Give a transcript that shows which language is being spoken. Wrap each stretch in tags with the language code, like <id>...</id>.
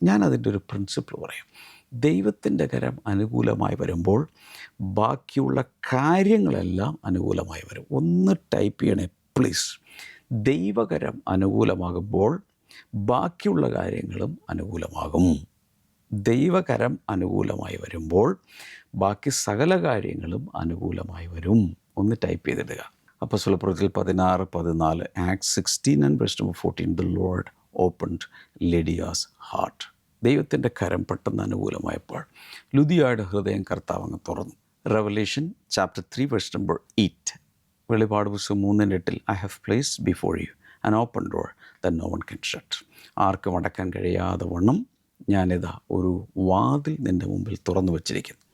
<ml>ഞാൻ അതിൻ്റെ ഒരു പ്രിൻസിപ്പിൾ പറയാം. ദൈവത്തിൻ്റെ കരം അനുകൂലമായി വരുമ്പോൾ ബാക്കിയുള്ള കാര്യങ്ങളെല്ലാം അനുകൂലമായി വരും. ഒന്ന് ടൈപ്പ് ചെയ്യണേ പ്ലീസ്. ദൈവകരം അനുകൂലമാകുമ്പോൾ ബാക്കിയുള്ള കാര്യങ്ങളും അനുകൂലമാകും. ദൈവകരം അനുകൂലമായി വരുമ്പോൾ ബാക്കി സകല കാര്യങ്ങളും അനുകൂലമായി വരും. ഒന്ന് type ചെയ്തിടുക.</ml> <en>അപ്പോസ്തലപ്രവൃത്തികൾ 16:14, Acts 16 and verse number 14, the Lord opened Lydia's heart.</en> <ml>ദൈവത്തിൻ്റെ കരം പെട്ടെന്ന് അനുകൂലമായപ്പോൾ ലുദിയയുടെ ഹൃദയം കർത്താവ് അങ്ങ് തുറന്നു.</ml> <en>Revelation chapter 3 verse number 8, വെളിപാട് പുസ്തകം 3:8, I have placed before you an open door that no one can shut.</en> <ml>ആർക്കും അടക്കാൻ കഴിയാതെ വണ്ണം ഞാനിതാ ഒരു വാതിൽ നിൻ്റെ മുമ്പിൽ തുറന്നു വച്ചിരിക്കുന്നു.</ml>